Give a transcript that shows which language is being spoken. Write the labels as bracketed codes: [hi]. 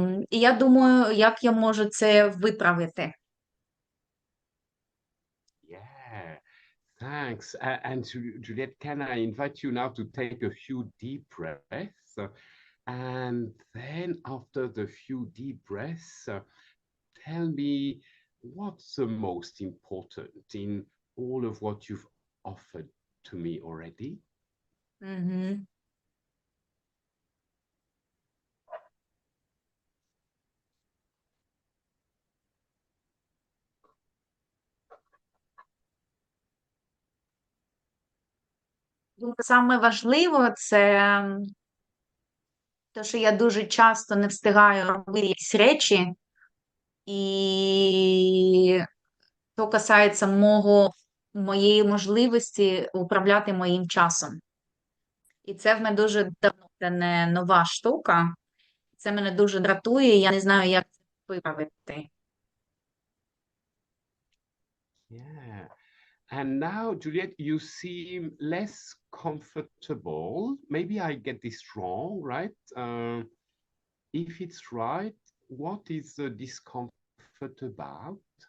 [uk] І я думаю, як я можу це виправити. [en] Yeah, thanks. And Juliette, can I invite you now to take a few deep breaths? And then after the few deep breaths, tell me what's the most important in all of what you've offered to me already? Мгм. [uk] Саме важливо це те, що я дуже часто не встигаю робити якісь речі, і то касається моєї можливості управляти моїм часом. І це в мене дуже давно, це не нова штука. Це мене дуже дратує, я не знаю, як це виправити. [en] Yeah. And now, Juliette, you seem less comfortable. Maybe I get this wrong, right? If it's right, what is the discomfort about?